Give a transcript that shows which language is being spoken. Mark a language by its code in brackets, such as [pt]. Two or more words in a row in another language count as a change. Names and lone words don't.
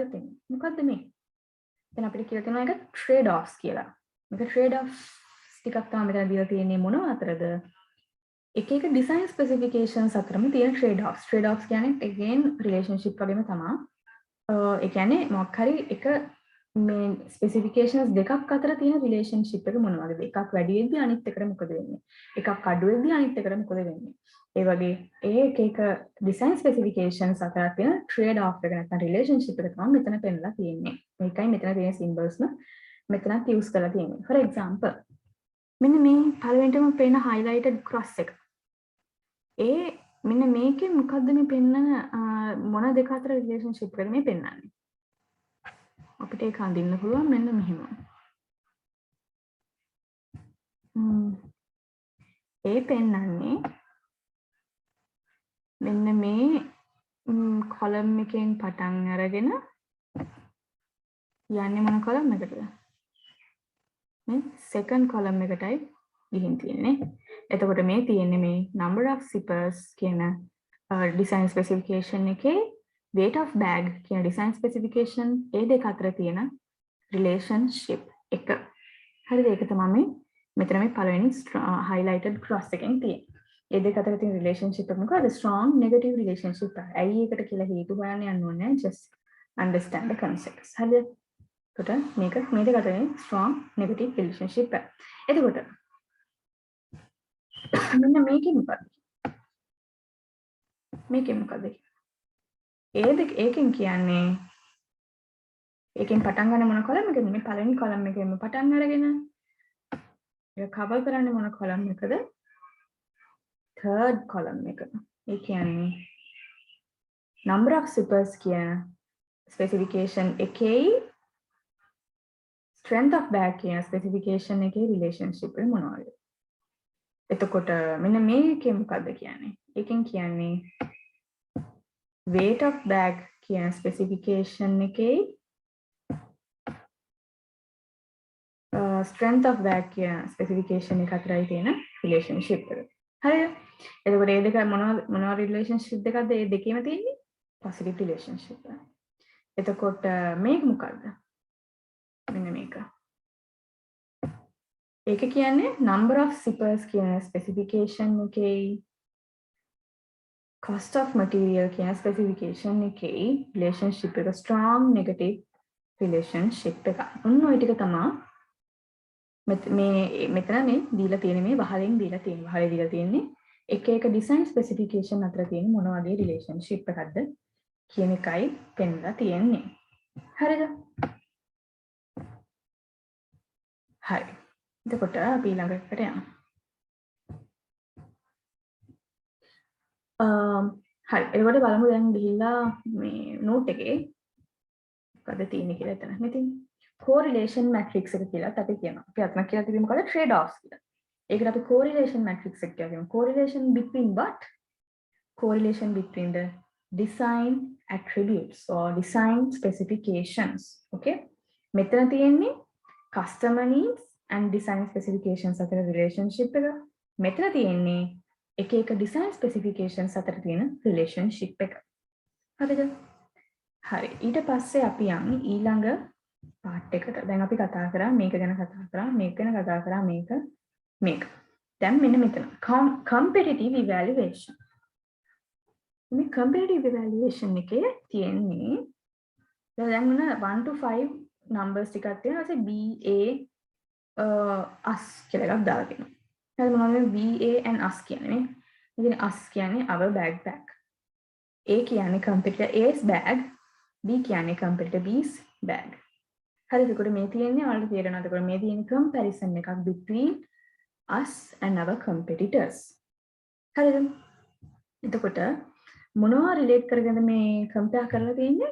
[si] තියෙන්නේ මොකද්ද මේ දැන් අපිට කියලා තියෙනවා එක [en] trade offs [si] කියලා මේක [en] trade offs [si] ටිකක් තමයි මෙතන දීලා තියෙන්නේ මොනව අතරද එක එක [en] design specifications [si] අතරම තියෙන [en] trade offs [si] කියන්නේ [en] again relationship [si] වගේම තමයි ඒ කියන්නේ මොකක් හරි එක මේ specifications දෙකක් අතර තියෙන relationship එක මොනවද එකක් වැඩි වෙද්දී අනිත් එකට මොකද වෙන්නේ එකක් අඩු වෙද්දී අනිත් එකට මොකද වෙන්නේ ඒ වගේ එක [en] design specifications [si] අතර තියෙන [en] trade off [si] එක නැත්නම් relationship එක තමයි මෙතන පෙන්නලා තියෙන්නේ මේකයි මෙතන තියෙන symbols මෙතනත් use කරලා තියෙන්නේ. [en] For example [si] මෙන්න මේ පළවෙනිටම පේන [en] highlighted cross [si] එක. ඒ මෙන්න මේකේ මොකද්ද මේ පෙන්නන මොන දෙක අතර relationship එකද මේ පෙන්නන්නේ. අපිට ඒක හඳින්න පුළුවන් මෙන්න මෙහෙම. ඒ පෙන්නන්නේ මෙන්න මේ column එකෙන් පටන් අරගෙන යන්නේ මොන column එකටද? second column එකටයි ගිහින් තියෙන්නේ. එතකොට මේ තියෙන්නේ මේ [en] number of zippers [si] කියන [en] design specification [si] එකේ [en] weight of bag [si] කියන [en] design specification [si] ඒ දෙක අතර තියෙන relationship එක. හරිද? ඒක තමයි මෙතන මේ පළවෙනි [en] highlighted cross [si] එකෙන් තියෙන්නේ. ඒ දෙක අතර තියෙන රිලේෂන්ෂිප් එක මොකද? [en] strong negative relationship එක. [si] ඇයි ඒකට කියලා හේතු හොයන්න යන්න ඕනේ නැහැ. [en] just understand the concepts. [si] හරිද? එතකොට මේක මේ දෙක අතර [en] strong negative relationship [si] එක. එතකොට මෙන්න මේකේ මොකක්ද? මේකේ මොකක්ද? ඒකෙන් කියන්නේ ඒකෙන් පටන් ගන්න මොන කොලම් එකද? මේ පළවෙනි කොලම් එකෙන්ම පටන් අරගෙන ඒක කවර් කරන්නේ මොන කොලම් එකද? [en] third column [si] එක. ඒ කියන්නේ [en] number of zippers [si] කියන specification එකේ [en] strength of bag [si] කියන specification එකේ relationship එක මොනවද? එතකොට මෙන්න මේකේ මොකද්ද කියන්නේ? ඒකෙන් කියන්නේ [en] weight of bag [si] කියන specification එකේ [en] strength of bag [si] කියන specification එක අතරයි තියෙන relationship එක. හරිද? එතකොට මේ දෙක මොනවා relationship දෙකක්ද? මේ දෙකේම තියෙන්නේ [en] positive relationship [si] එක. එතකොට මේක මොකද්ද? මෙන්න මේක. ඒක කියන්නේ [en] number of zippers [si] කියන specification එකේ [en] cost of material [si] කියන specification එකේ relationship එක [en] strong negative relationship [si] එක. ඔන්න ඔය ටික තමයි මෙතන මේ දීලා තියෙන මේ වහලෙන් දීලා තියෙන. වහලේ දීලා තියෙන්නේ එක එක [en] design specification [si] අතර තියෙන මොන වගේ relationship එකක්ද කියන එකයි පෙන්නලා තියෙන්නේ. හරිද? හරි. එතකොට අපි ළඟට යමු. හරි. එතකොට බලමු දැන් ගිහිල්ලා මේ note එකේ මොකද තියෙන්නේ කියලා එතන. මෙතන [en] correlation matrix [si] එක කියලා අපි කියනවා. අපි අතන කියලා තිබෙන්නේ මොකද? trade offs කියලා. ඒකට අපි [en] correlation matrix [si] එක කියලා කියනවා. [en] correlation between what? Correlation between the design attributes or design specifications. [si] Okay? මෙතන තියෙන්නේ [en] customer needs and design specifications [si] අතර relationship එක. මෙතන තියෙන්නේ එක එක [en] design specifications [si] අතර තියෙන relationship එක. හරිද? හරි. ඊට පස්සේ අපි යන්නේ ඊළඟ part එකට. දැන් අපි කතා කරා මේක ගැන කතා කරා, මේක ගැන කතා කරා, මේක. දැන් මෙන්න මෙතන [en] competitive evaluation. [si] මේ [en] competitive evaluation [si] එකේ තියෙන්නේ දැන් මොන [en] 1 to 5 numbers [si] ටිකක් තියෙනවා. ඊට පස්සේ us කියලා එකක් දාලා තියෙනවා. හරි මොනවද [en] BA and us [si] කියන්නේ? ඉතින් us කියන්නේ [en] our backpack. A කියන්නේ competitor A's bag, B කියන්නේ competitor B's bag. [si] හරි එතකොට මේ තියෙන්නේ ඔයාලට තේරෙනවද? එතකොට මේ තියෙන [en] comparison එකක් between us and our competitors. [si] හරිද? එතකොට මොනවා relate කරගෙනද මේ compare කරලා තියෙන්නේ?